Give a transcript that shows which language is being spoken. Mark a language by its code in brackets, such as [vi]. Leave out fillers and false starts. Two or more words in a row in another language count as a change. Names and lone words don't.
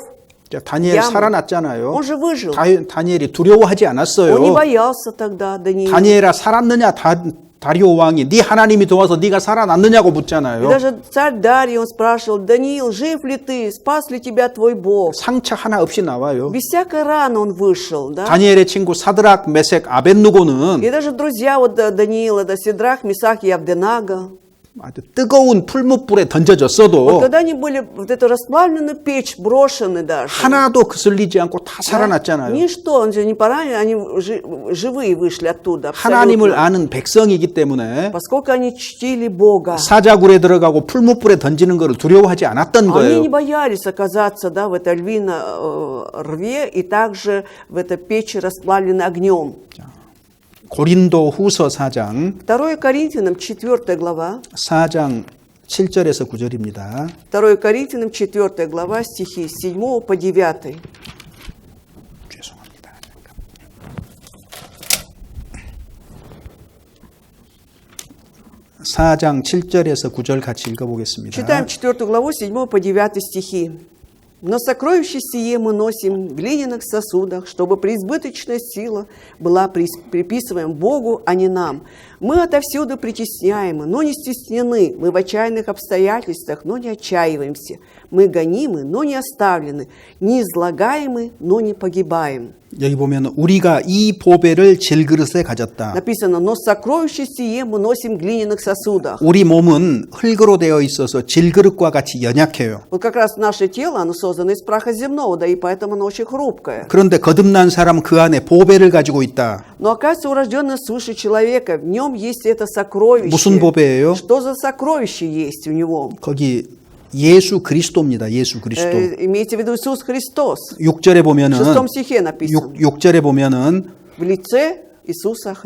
[ko] 다니엘 [ru] яму, [ko] 살아났잖아요. [ru] он же выжил. [ko] 다니엘이 두려워하지 [ru] Он не [ko] 않았어요. [ru] боялся тогда, Даниил. [ko] 다니엘아 살았느냐 다리오 왕이 네 하나님이 도와서 네가 살아났느냐고 [ru] И [ko] 묻잖아요. [ru] даже царь Дарий, он спрашивал: «Даниил, жив ли ты? Спас ли тебя твой Бог?» [ko] 상처 하나 없이 나와요. [ru] Без всякой раны он вышел, да? [ko] 다니엘의 친구 사드락, 메색, 아벳누고는 [ru] И даже друзья вот Даниила, да, Сидрах, Месах и Авденага, [ko] 아주 뜨거운 풀무불에 [ru] Вот [ko] 던져졌어도 [ru] когда они были в эту расплавленную печь брошены даже, [ko] 하나도 거슬리지 않고 다 살아났잖아요. [ru] ничто, он же не поранен, они живые вышли оттуда. [ko] 하나님을 [ru] абсолютно. [ko] 아는 백성이기 때문에 [ru] Поскольку они чтили Бога, [ko] 사자굴에 들어가고 풀무불에 던지는 것을 두려워하지 않았던 [ru] они [ko] 거예요. [ru] не боялись оказаться, да, в этой львиной рве и также в этой печи, расплавленной огнем. [ko] 고린도 후서 4장 [ru] 2 Коринфянам 4 глава, [ko] 4장 7절에서 9절입니다. [ru] 2 Коринфянам 4 глава, стихи с 7 по 9. [ko] 죄송합니다. 4장 7절에서 9절 같이 읽어보겠습니다. [ru] Читаем 4 главу, 7 по 9 стихи. «Но сокровище сие мы носим в глиняных сосудах, чтобы преизбыточная сила была приписываем Богу, а не нам. Мы отовсюду притесняемы, но не стеснены. Мы в отчаянных обстоятельствах, но не отчаиваемся. Мы гонимы, но не оставлены. Не излагаемы, но не погибаем». [ko] 여기 보면 우리가 이 보배를 질그릇에 가졌다. [ru] Написано, «Но сокровище сие мы носим в глиняных сосудах». [ko] 우리 몸은 흙으로 되어 있어서 질그릇과 같이 연약해요. [ru] Вот как раз наше тело, оно создано из праха земного, да и поэтому оно очень хрупкое. [ko] 그런데 거듭난 사람 그 안에 보배를 가지고 있다. [ru] Но оказывается, у рожденного свыше человека, в нем есть это сокровище. [ko] 무슨 보배예요? [ru] Что за сокровище есть у него? [ko] 거기 예수 그리스도입니다. 예수 그리스도. [ru] Имейте в виду Иисус Христос. [ko] 6절에 [ru] В [ko] 보면은 [ru] 6 стихе написано. [ko] 6절에 보면은 [ru] В лице Иисуса Христа.